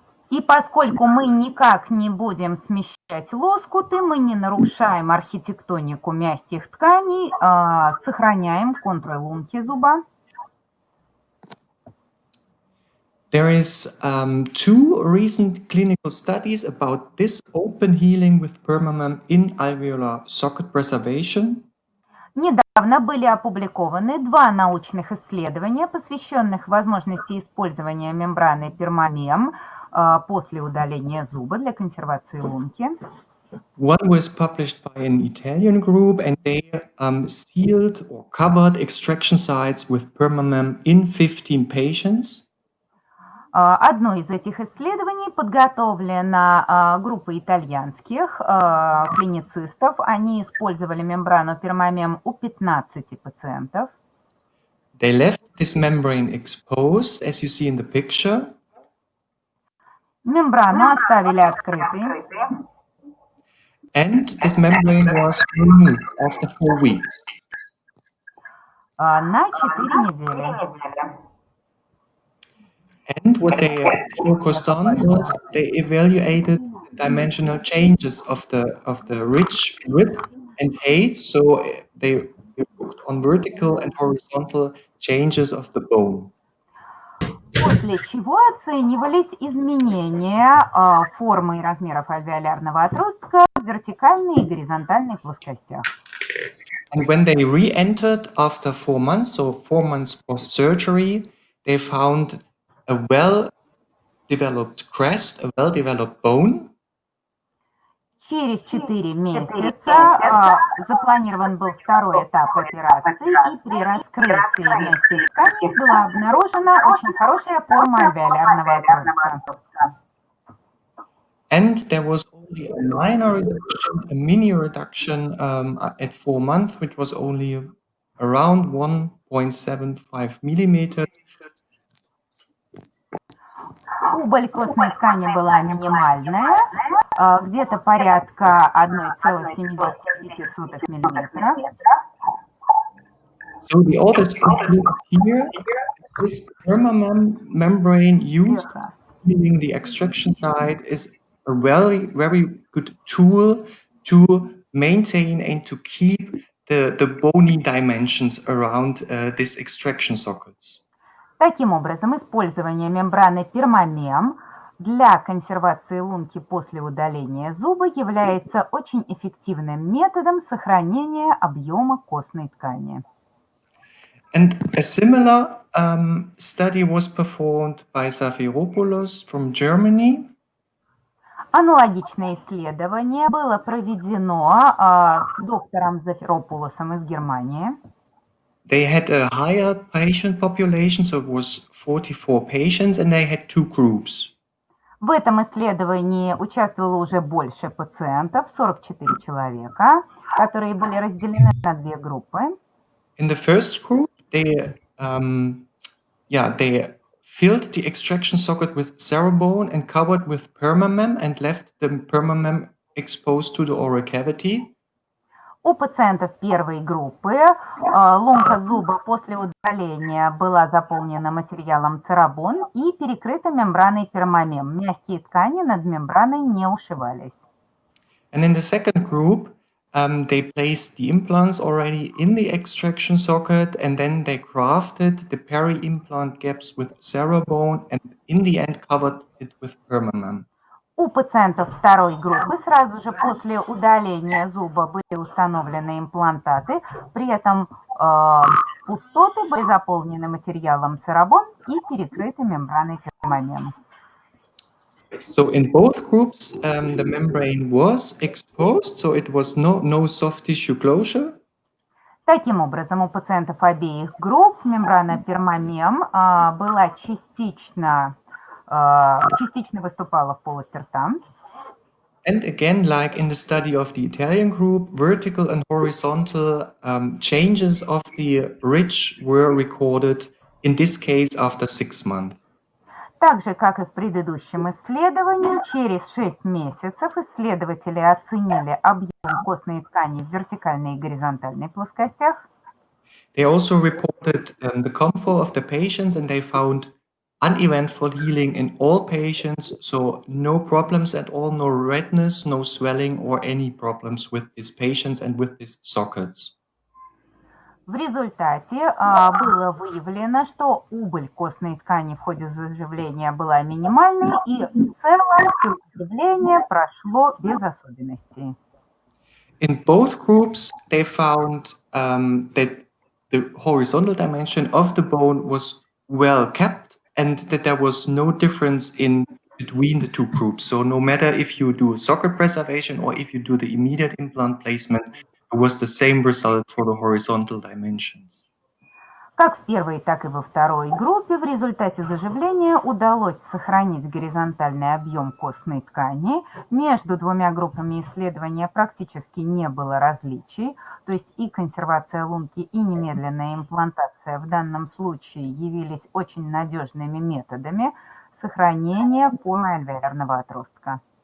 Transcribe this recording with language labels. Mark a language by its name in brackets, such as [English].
[Russian] И поскольку мы никак не будем смещать лоскуты, мы не нарушаем архитектонику мягких тканей, сохраняем в контуре лунки зуба. [English] There is two recent clinical studies about this open healing with permamem in alveolar socket preservation. [Russian] Недавно были опубликованы два научных исследования, посвященных возможности использования мембраны пермамем после удаления зуба для консервации лунки. [English] One was published by an Italian group, and they sealed or covered extraction sites with permamem in 15 patients. [Russian] Одно из этих исследований подготовлено группой итальянских клиницистов. Они использовали мембрану пермамем у 15 пациентов. [English] They left this membrane exposed, as you see in the picture. [Russian] Мембрану оставили открытой. [English] And this membrane was removed after 4 weeks. [Russian] На 4 недели. [English] And what they focused on was they evaluated the dimensional changes of the ridge width and height. So they looked on vertical and horizontal changes of the bone. [Russian] После чего оценивались изменения формы и размеров альвеолярного отростка в вертикальной и горизонтальной плоскостях. [English] And when they re-entered after 4 months, so 4 months post-surgery, they found a well-developed crest, a well-developed bone. [Russian] Через 4 месяца запланирован был второй этап операции, и при раскрытии мягких тканей была обнаружена очень хорошая форма альвеолярного отростка. [English] And there was only a minor reduction, a mini reduction at 4 months, which was only around 1.75 millimeters. [Russian] Убыль костной ткани была минимальная, где-то порядка 1,75 миллиметра. [English] So the authors conclude here this permamem used healing the extraction site is a very good tool to maintain and to keep the bony dimensions around these extraction sockets. [Russian] Таким образом, использование мембраны пермамем для консервации лунки после удаления зуба является очень эффективным методом сохранения объема костной ткани. [English] And a similar study was performed by Zafiropoulos from Germany. [Russian] Аналогичное исследование было проведено доктором Зафиропулосом из Германии. [English] They had a higher patient population, so it was 44 patients, and they had 2 groups. [Russian] В этом исследовании участвовало уже больше пациентов, 44 человека, которые были разделены на 2 группы. [English] In the first group, they filled the extraction socket with cerabone and covered with permamem and left the permamem exposed to the oral cavity. [Russian] У пациентов первой группы лунка зуба после удаления была заполнена материалом церабон и перекрыта мембраной пермамем. Мягкие ткани над мембраной не ушивались. [English] And in the second group, they placed the implants already in the extraction socket, and then they grafted the peri-implant gaps with cerabone and in the end covered it with permamem. [Russian] У пациентов второй группы сразу же после удаления зуба были установлены имплантаты, при этом пустоты были заполнены материалом церабон и перекрыты мембраной пермамем. [English] So in both groups, the membrane was exposed, so it was no soft tissue closure. [Russian] Таким образом, у пациентов обеих групп мембрана пермамем была частично выступала в полости рта. [English] And again, like in the study of the Italian group, vertical and horizontal changes of the ridge were recorded, in this case, after 6 months. [Russian] Так же, как и в предыдущем исследовании, через 6 месяцев исследователи оценили объем костной ткани в вертикальной и горизонтальной плоскостях. [English] They also reported the comfort of the patients, and they found uneventful healing in all patients, so no problems at all, no redness, no swelling or any problems with these patients and with these sockets. [Russian] В результате было выявлено, что убыль костной ткани в ходе заживления была минимальной, и в целом все заживление прошло без особенностей. [English] In both groups, they found that the horizontal dimension of the bone was well kept and that there was no difference in between the two groups. So no matter if you do socket preservation or if you do the immediate implant placement, it was the same result for the horizontal dimensions. [Russian] Как в первой, так и во второй группе в результате заживления удалось сохранить горизонтальный объем костной ткани. Между двумя группами исследования практически не было различий, то есть и консервация лунки, и немедленная имплантация в данном случае явились очень надежными методами сохранения формы альвеолярного отростка.